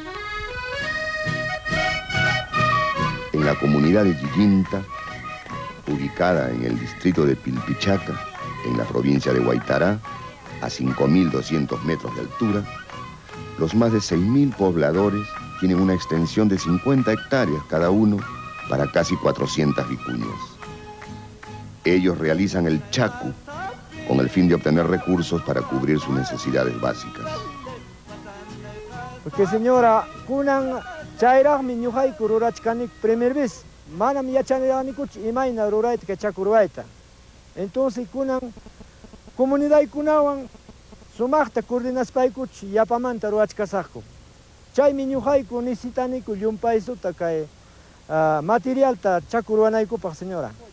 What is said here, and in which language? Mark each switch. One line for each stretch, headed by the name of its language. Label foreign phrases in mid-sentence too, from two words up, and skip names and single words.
Spanish: En la comunidad de Yillinta, ubicada en el distrito de Pilpichaca, en la provincia de Huaytará, a 5.200 metros de altura, los más de 6.000 pobladores tienen una extensión de 50 hectáreas cada uno para casi 400 vicuñas. Ellos realizan el chacu con el fin de obtener recursos para cubrir sus necesidades básicas. Porque señora,
Quechua: kunan chayraqmi ñuqayku rurachkanik
Spanish: primer vez,
Quechua: manam yachaniraqnikuchu imayna rurayta chaku rurayta. Entonces kunan comunidadkunawan sumaqta coordinaspaykuchu yapamanta rurachkasaqku. Chaymi ñuqayku necesitaniku llumpaysuta kay materialta chaku ruranaykupaq señora.